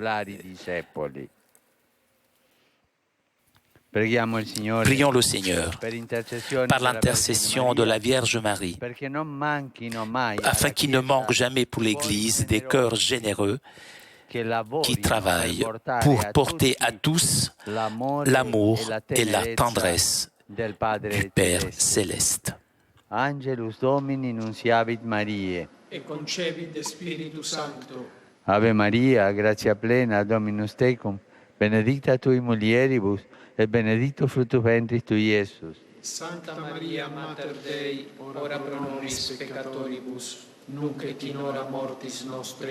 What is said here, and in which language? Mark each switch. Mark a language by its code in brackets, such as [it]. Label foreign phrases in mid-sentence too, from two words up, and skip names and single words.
[fr] Prions le Seigneur par l'intercession de la Vierge Marie, afin qu'il ne manque jamais pour l'Église des cœurs généreux qui travaillent pour porter à tous l'amour et la tendresse du Père céleste. [la] Angelus Domini nunciavit Mariae. E concepit de Spiritu Sancto. Ave Maria, gratia plena, Dominus tecum, benedicta tui mulieribus, et benedictus fructus ventris tui, Iesus. Santa Maria, Mater Dei, ora pro nobis peccatoribus, nunc et in hora mortis nostre.